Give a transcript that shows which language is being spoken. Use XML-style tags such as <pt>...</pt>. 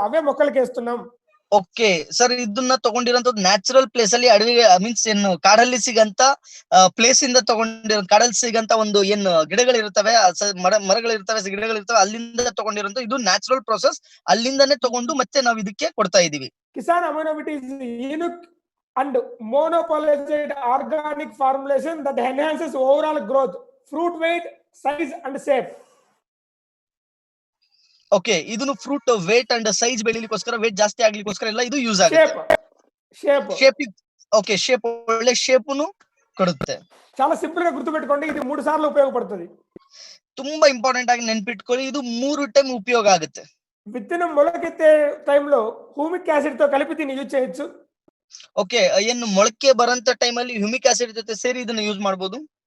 <te>అవే మొక్కలకి వేస్తున్నాం.</te> <kn>Okay sir, ಇದನ್ನ ತಗೊಂಡಿರೋಂಥದ್ದು ನ್ಯಾಚುರಲ್ ಪ್ಲೇಸ್ ಅಲ್ಲಿ ಅಡವಿ ಮೀನ್ಸ್ ಏನು ಕಾಡಲ್ಲಿ ಸಿಗಂತ ಪ್ಲೇಸ್ ಇಂದ ತಗೊಂಡಿರೋ, ಕಾಡಲ್ಲಿ ಸಿಗಂತ ಒಂದು ಏನು ಗಿಡಗಳಿರ್ತವೆ, ಮರಗಳಿರ್ತವೆ, ಗಿಡಗಳಿರ್ತವೆ, ಅಲ್ಲಿಂದ ತಗೊಂಡಿರೋಂಥ ಇದು ನ್ಯಾಚುರಲ್ ಪ್ರೊಸೆಸ್. ಅಲ್ಲಿಂದಾನೇ ತಗೊಂಡು ಮತ್ತೆ ನಾವು ಇದಕ್ಕೆ ಕೊಡ್ತಾ ಇದೀವಿ.</kn> <en>Kisan Aminovit is unique and monopolized organic formulation that enhances overall growth, fruit weight, size and shape.</en> <kn>Okay, ಇದನ್ನು fruit wait and size ಬೆಳಿಲಿಕ್ಕೋಸ್ಕರ, wait ಜಾಸ್ತಿ ಆಗ್ಲಿಕ್ಕೋಸ್ಕರ ಎಲ್ಲ ಇದು ಯೂಸ್ ಆಗುತ್ತೆ. ಶೇಪ್ ಓಕೆ, ಶೇಪ್ ಒಳ್ಳೆ ಶೇಪ್ನು ಕೊಡುತ್ತೆ.</kn> <te>చాలా సింపుల్ గా గుర్తుపెట్టుకోండి. ఇది 3 సార్లు ఉపయోగపడుతుంది.</te> <kn>ತುಂಬಾ ಇಂಪಾರ್ಟೆಂಟ್ ಆಗಿ ನೆನ್ಪಿಟ್ಕೊಳ್ಳಿ, ಇದು 3 ಟೈಮ್ ಉಪಯೋಗ ಆಗುತ್ತೆ.</kn> <te>విత్తనం మొలకెత్తే టైంలో హ్యూమిక్ యాసిడ్ తో కలిపి దీన్ని యూజ్ చేయొచ్చు.</te> <kn>ಓಕೆ, ಏನು ಮೊಳಕೆ ಬರಂತ ಟೈಮ್ ಅಲ್ಲಿ ಹ್ಯೂಮಿಕ್ ಆಸಿಡ್ ಜೊತೆ ಸೇರಿ ಇದನ್ನ ಯೂಸ್ ಮಾಡಬಹುದು.</kn>